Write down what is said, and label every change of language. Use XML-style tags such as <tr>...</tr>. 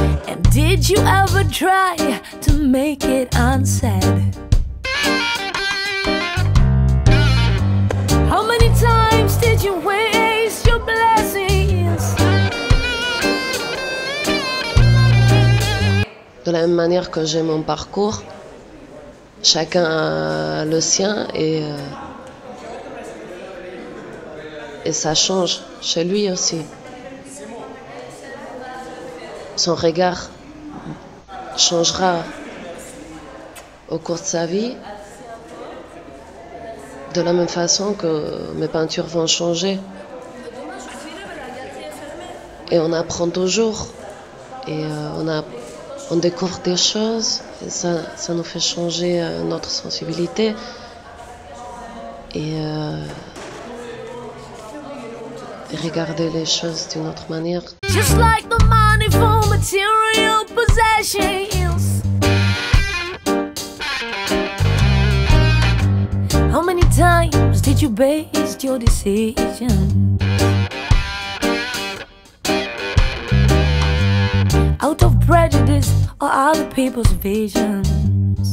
<en>And did you ever try to make it unsaid? How many times did you waste your blessings?</en> <fr>De la même manière que j'ai mon parcours, chacun a le sien et ça change chez lui aussi. Son regard changera au cours de sa vie, de la même façon que mes peintures vont changer. Et on apprend toujours et on découvre des choses et ça nous fait changer notre sensibilité et regarder les choses d'une autre manière.</fr> <en>Just like the money for material possessions. How many times did you base your decision out of prejudice or other people's visions?</en>